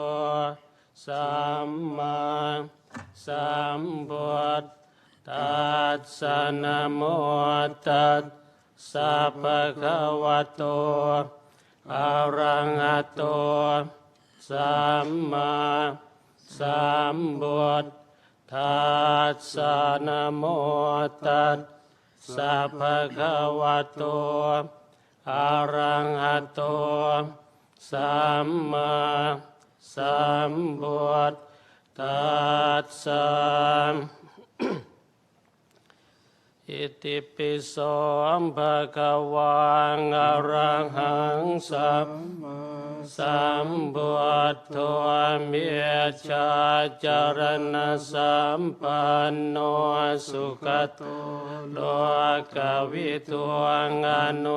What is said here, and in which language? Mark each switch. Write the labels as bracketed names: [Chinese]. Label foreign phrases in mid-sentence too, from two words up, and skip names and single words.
[Pali] Samma Sambuddhassa Namo tassa bhagavato arahato Samma Sambuddhassa Namo tassa bhagavato arahato Samma Sambuddhassa อิติปิโสภะคะวังอะระหัง สัมพุทโธเมชาจารณะสัมปันโนสุขโตโลกวิทูอนุ